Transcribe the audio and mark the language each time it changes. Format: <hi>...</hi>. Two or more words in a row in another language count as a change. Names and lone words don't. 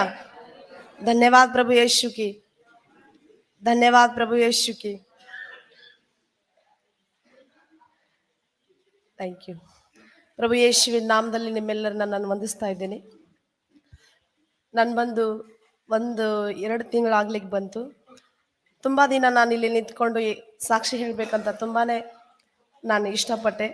<hi>धन्यवाद प्रभु यीशु की, धन्यवाद प्रभु यीशु की।</hi> <en>thank you</en> <kn>ಪ್ರಭು ಯೇಸುವಿನ ನಾಮದಲ್ಲಿ ನಿಮ್ಮೆಲ್ಲರನ್ನ ನಾನು ವಂದಿಸ್ತಾ ಇದ್ದೇನೆ. ನಾನು ಬಂದು 1-2 ತಿಂಗಳಾಗ್ಲಿಕ್ಕೆ ಬಂತು. ತುಂಬ ದಿನ ನಾನು ಇಲ್ಲಿ ನಿಂತ್ಕೊಂಡು ಸಾಕ್ಷಿ ಹೇಳಬೇಕಂತ ತುಂಬಾ ನಾನು ಇಷ್ಟಪಟ್ಟೆ.</kn>